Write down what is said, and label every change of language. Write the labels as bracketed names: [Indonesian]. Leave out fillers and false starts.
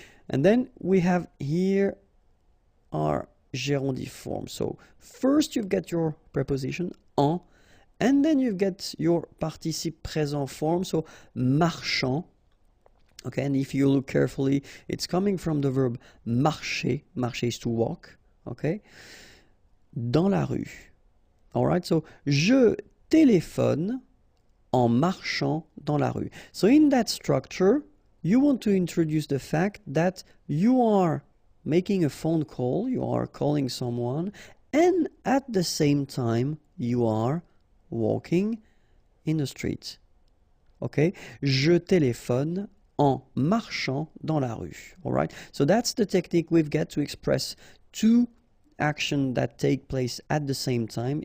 [English] And then we have here our gérondif form. So first you get your preposition en, and then you get your participe présent form, so marchant. Okay, and if you look carefully, it's coming from the verb marcher. Marcher is to walk, okay? [French] Dans la rue. [English] All right, so [French] je téléphone en marchant dans la rue. [English] So in that structure, you want to introduce the fact that you are making a phone call, you are calling someone, and at the same time, you are walking in the street. Okay? [French] Je téléphone en marchant dans la rue. [English] All right? So that's the technique we've got to express two actions that take place at the same time.